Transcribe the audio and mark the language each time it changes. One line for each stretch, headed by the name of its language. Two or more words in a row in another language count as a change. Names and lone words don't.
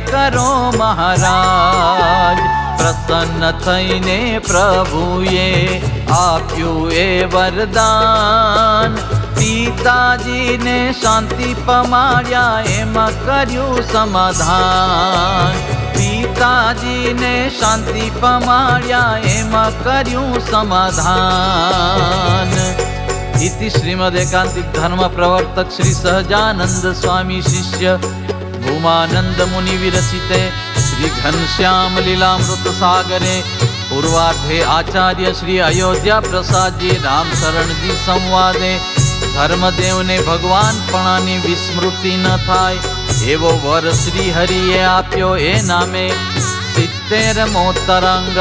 Gujarati: કરો મહારાજ પ્રસન્ન થઈને પ્રભુએ આપ્યું એ વરદાન પિતાજીને શાંતિ પમાડ્યા એમાં કર્યું સમાધાન પિતાજીને શાંતિ પમાડ્યા એમાં કર્યું સમાધાન
Sanskrit: इति श्रीमदेकांतिक धर्म प्रवर्तक श्री सहजानंद स्वामी शिष्य भूमानंद मुनि विरचिते श्री घनश्याम लीलामृत सागरे पूर्वार्धे आचार्य श्री अयोध्या प्रसाद जी राम शरण जी संवादे
Gujarati: ધર્મદેવ ને ભગવાન પણાની વિસ્મૃતિ ન થાય એવો વર શ્રી હરિએ આપ્યો એ નામે 70મો તરંગ।